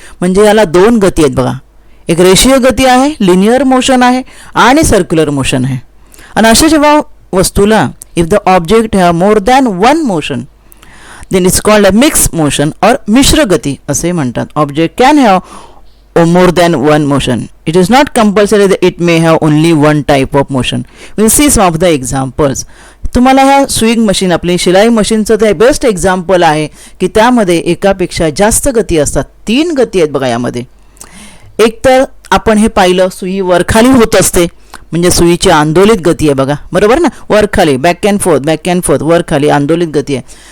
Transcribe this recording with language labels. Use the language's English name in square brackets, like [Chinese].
[Marathi] म्हणजे याला दोन गती आहेत बघा, एक रेषीय गती आहे, लिनियर मोशन आहे, आणि सर्क्युलर मोशन आहे. आणि अशा जेव्हा वस्तूला [English] if the object have more than one motion then it's called a mixed motion or [Marathi] मिश्र गती असे म्हणतात. [English] Object can have more than one motion. It is not compulsory that it may have only one type of motion. we'll see some of the examples. [Marathi] तुम्हाला ह्या swing machine, आपली शिलाई मशीनचं ते best example आहे की त्यामध्ये एकापेक्षा जास्त गती असतात. 3 गती आहेत बघा यामध्ये. एक तर आपण हे पाहिलं, सुई वरखाली होत असते, म्हणजे सुईची आंदोलित गती आहे बघा, बरोबर ना, वरखाली, [English] back and forth, [Marathi] वरखाली आंदोलित गती आहे.